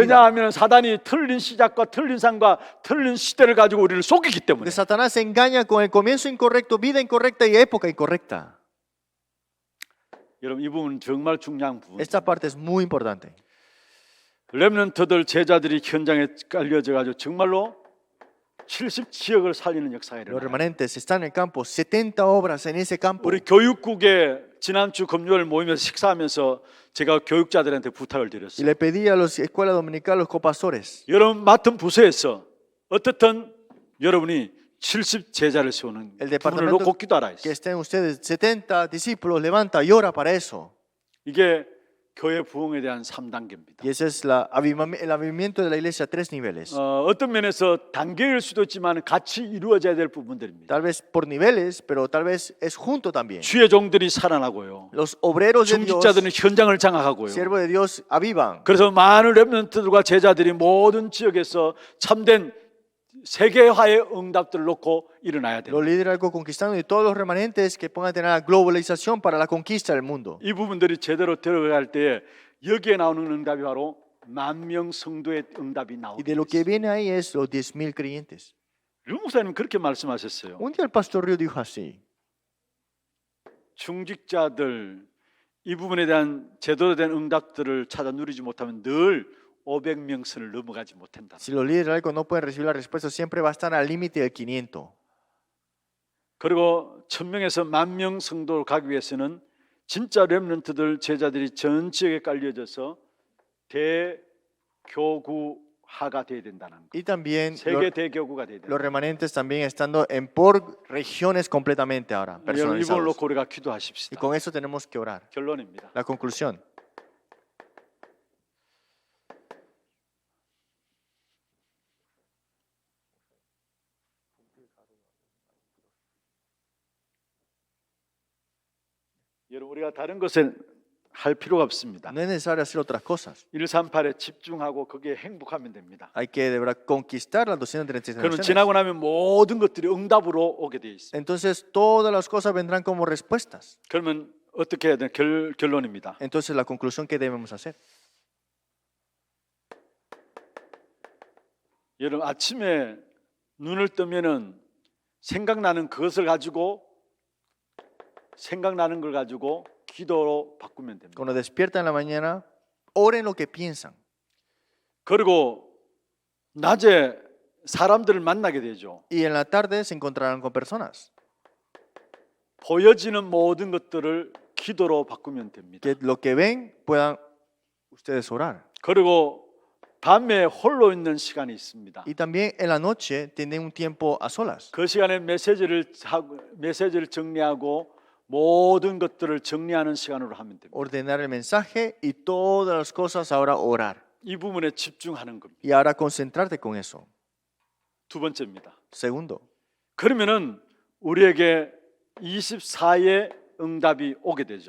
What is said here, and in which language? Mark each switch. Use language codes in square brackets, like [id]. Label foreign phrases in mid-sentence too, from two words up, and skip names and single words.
[ko] 왜냐하면 사단이 틀린 시작과 틀린 삶과 틀린 시대를 가지고 우리를 속이기 때문에. [es] Porque Satanás se engaña con el comienzo incorrecto, vida incorrecta y época incorrecta. [ko] 여러분 이 부분은 정말 중요한 부분. [es] Esta parte es muy importante. [ko] 렘넌트들 제자들이 현장에 깔려져 가지고 정말로 70지역을 살리는 역사가 [es] Los [ko] 일어나요. [es] remanentes están en el campo, 70 obras en ese campo. [ko] 우리 교육국에 지난주 금요일 모임에서 식사하면서 제가 교육자들한테 부탁을 [es] Y [ko] 드렸어요. [es] le pedí a los escuelas dominicales, los copastores, [ko] 여러분 맡은 부서에서 어떻든 여러분이 70 제자를 세우는 [es] El [ko] 부분을 [es] departamento [ko] 놓고 기도하라 [es] que [ko] 했어요. [es] estén ustedes 70 discípulos, levanta y ora para eso. [ko] 이게 교회 부흥에 대한 3단계입니다. [es] Y ese es el avivamiento de la iglesia a 3 niveles. [ko] 어떤 면에서 단계일 수도 있지만 같이 이루어져야 될 부분들입니다. [es] Tal vez por niveles, pero tal vez es junto también. [ko] 주의 종들이 살아나고요. [es] Los obreros de Dios, [ko] 중직자들은 현장을 장악하고요. [es] siervos de Dios, avivan. [ko] 그래서 많은 렘넌트들과 제자들이 모든 지역에서 참된 세계화의 응답들을 놓고 일어나야 돼요. [es] Los liderazgos conquistando y todos los remanentes que pongan a tener la globalización para la conquista del mundo. [ko] 이 부분들이 제대로 들어갈 때에 여기에 나오는 응답이 바로 10,000명 성도의 응답이 [es] Y [ko] 나오게 [es] de lo que [ko] 됐어요. [es] viene ahí es los 10,000 creyentes. [ko] 류 목사님 그렇게 말씀하셨어요. [es] Un día el pastor Río dijo así: [ko] 중직자들 이 부분에 대한 제대로 된 응답들을 찾아 누리지 못하면 늘 500명 선을 넘어가지 못한다. [es] si los liderazgos no pueden recibir la respuesta, siempre va a estar al límite del 500. [ko] 그리고 1,000명에서 10,000명 성도를 가기 위해서는 진짜 렘넌트들 제자들이 전 지역에 깔려져서 대교구화가 돼야 된다는 거. [es] Y también [ko] 세계 대교구가 돼야 된다. [es] los remanentes también estando en por regiones completamente ahora, [ko] 여러분 이걸 [es] personalizados. [ko] 놓고 우리가 [es] Y [ko] 기도하십시다. [es] con eso tenemos que orar. [ko] 결론입니다. [es] La conclusión. [ko] 여러분 우리가 다른 것을 할 필요가 없습니다. [es] No es necesario hacer otras cosas. [ko] 138에 집중하고 거기에 행복하면 됩니다. [es] Hay que de verdad conquistar las 236 [ko] 그러면 [es] naciones. [ko] 지나고 나면 모든 것들이 응답으로 오게 돼 있습니다. [es] Entonces todas las cosas vendrán como respuestas. [ko] 그러면 어떻게 해야 되나 결론입니다. [es] Entonces la conclusión que debemos hacer. [ko] 여러분 아침에 눈을 뜨면은 생각나는 걸 가지고 기도로 바꾸면 됩니다. [es] Cuando despiertan en la mañana, oren lo que piensan. [ko] 그리고 낮에 사람들을 만나게 되죠. [es] Y en la tarde se encontrarán con personas. [ko] 보여지는 모든 것들을 기도로 바꾸면 됩니다. [es] Que lo que ven puedan ustedes orar. [ko] 그리고 밤에 홀로 있는 시간이 있습니다. [es] Y también en la noche tienen un tiempo a solas. [ko] 그 시간에 메시지를 정리하고 모든 것들을 정리하는 시간으로 하면 됩니다. [es] Ordenar el mensaje y todas las cosas ahora orar. [ko] 이 부분에 집중하는 겁니다. [es] Y ahora concentrarte con eso. [ko] 두 번째입니다. [es] Segundo, [ko] 그러면은 우리에게 24의 응답이 오게 되죠.